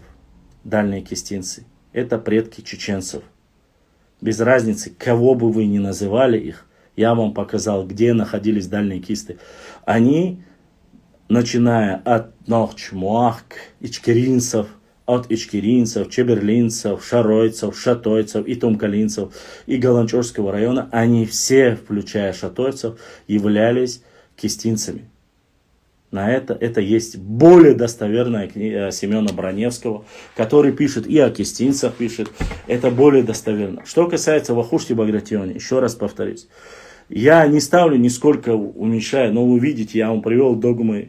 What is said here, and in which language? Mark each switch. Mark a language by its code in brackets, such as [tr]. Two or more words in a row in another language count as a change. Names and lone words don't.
[ru] Дальние кистинцы — это предки чеченцев. Без разницы, кого бы вы ни называли их, я вам показал, где находились дальние кисты. Они, начиная от Нохчмуахк, ичкеринцев, от ичкеринцев, чеберлинцев, шаройцев, шатойцев и тумкалинцев и Галанчорского района, они все, включая шатойцев, являлись кистинцами. На это есть более достоверная книга Семена Броневского, который пишет и о кистинцах пишет. Это более достоверно. Что касается Вахушти Багратиони, еще раз повторюсь. Я не ставлю нисколько уменьшая, но вы видите, я вам привел догмы.